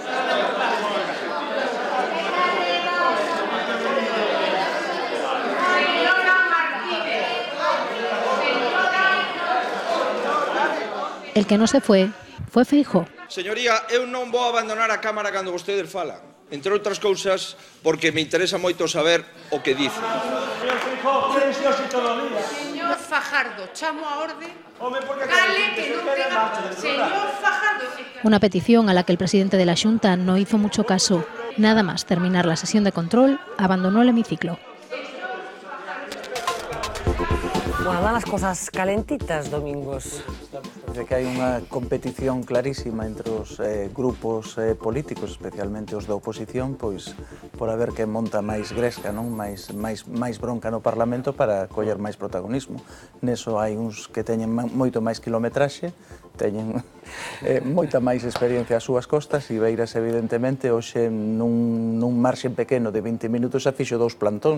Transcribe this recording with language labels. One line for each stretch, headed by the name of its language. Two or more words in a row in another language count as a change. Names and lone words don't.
Spanish: El que no se fue Feijóo.
Galician: Señoría, eu non vou abandonar a Cámara cando vostedes falan. Entre outras cousas, porque me interesa moito saber o que dice. Señor Fajardo, chamo a orde. Cale que non tenga... Señor Fajardo...
Spanish: Una petición a la que el presidente de la Xunta no hizo mucho caso. Nada más terminar la sesión de control, abandonó el hemiciclo. Bueno, van las cosas calentitas, Domingos.
Galician: Parece que hai unha competición clarísima entre os grupos políticos, especialmente os da oposición, pois por a ver quen monta máis gresca, non? máis bronca no Parlamento para coller máis protagonismo. Neso hai uns que teñen moito máis kilometraxe, teñen moita máis experiencia ás súas costas e Beiras, evidentemente, hoxe nun marxen pequeno de 20 minutos xa fixo 2 plantóns.